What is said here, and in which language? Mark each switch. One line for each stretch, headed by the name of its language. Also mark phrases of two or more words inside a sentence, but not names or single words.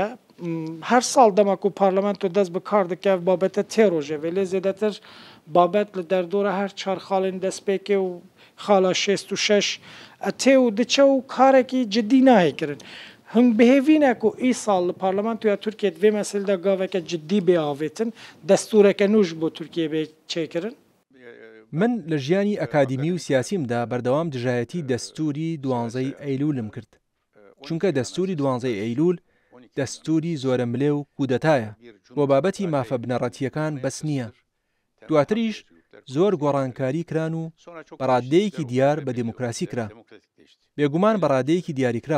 Kurdish: هەر ساڵ دەمەک و پارلەمەنت و دەست بکار دەکە بابەتە تێڕۆژێ لێ زێدەتر بابەت لە دەردۆرە هەر چار خاڵین دەستپێکێ و خاڵە 66 ئەتێ و دچە و کارێکی جدی ناهێکردن. هەنگ بهێڤینێک و ئی ساڵ لە پارلەمانت یا تورکێت vê meselda gaveke cidî bêavêtin destûreke nû ji bo Tirkiyê bê çêkirin.
Central Kurdish: من لە ژیانی ئەکادیمی و سیاسیمدا بەردەوام دژایەتی دەستوری 12 ئەیلولم کرد، چونکە دەستوری 12 ئەیلول دەستوری زۆرە ملێ و کودەتایە، بۆ بابەتی مافە بنەڕەتیەکان بەس نییە. دواتریش زۆر گۆڕانکاری کران و بەڕادەیەکی دیار بە دموکراسی کرا، بێگومان بەڕادەیەکی دیاریکراو.